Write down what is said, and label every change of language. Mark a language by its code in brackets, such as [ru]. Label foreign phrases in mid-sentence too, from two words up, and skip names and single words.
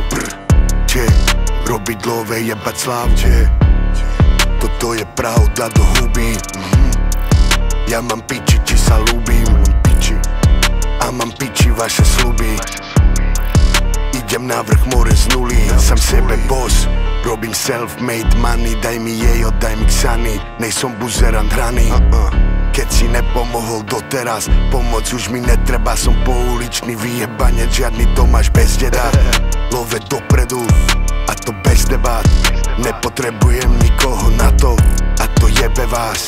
[sk] Robiť love, jebať slavu. Toto je pravda do huby. Ja mám piči, či sa ľúbim. A mám piči vaše sľuby. Idem na vrch more z nuly. Som sebe boss, robím [en] self-made money. [sk] Daj mi jejo, daj mi ksany. Nejsom buzerant hraný. Keď si nepomohol doteraz, pomoc už mi netreba. Som pouličný vyjebanec, žiadny Tomáš bez deda. Love dopredu, a to bez debát. Nepotrebujem nikoho na to, a to jebe vás.